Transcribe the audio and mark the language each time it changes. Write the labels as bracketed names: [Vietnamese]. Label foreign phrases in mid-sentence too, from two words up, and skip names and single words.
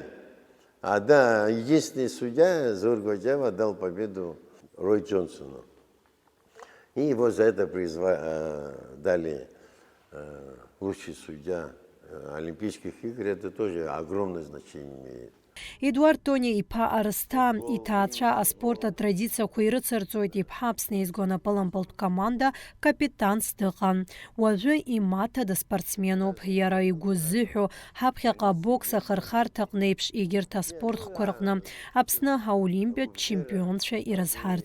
[Russian] А да, единственный судья, Заур Гваджава, дал победу Рой Джонсону. И его за это дали лучший судья Олимпийских игр. Это тоже огромное значение имеет. [Abkhazian] Эдуард Тони иԥа Арсҭаа иҭаацәа аспорт атрадициақәа ирыцырҵоит иԥҳа Аԥсны изгәанапылампылтә команда капитанс дыҟан. Уажәы имаҭа дыспортсменуп, иара игәы ззыҳәо ҳаԥхьаҟа абокс ахырхарҭаҟны еиԥш егьырҭ аспортхқәа рҟны Аԥсны аолимпиатә чемпионцәа ирызҳарц.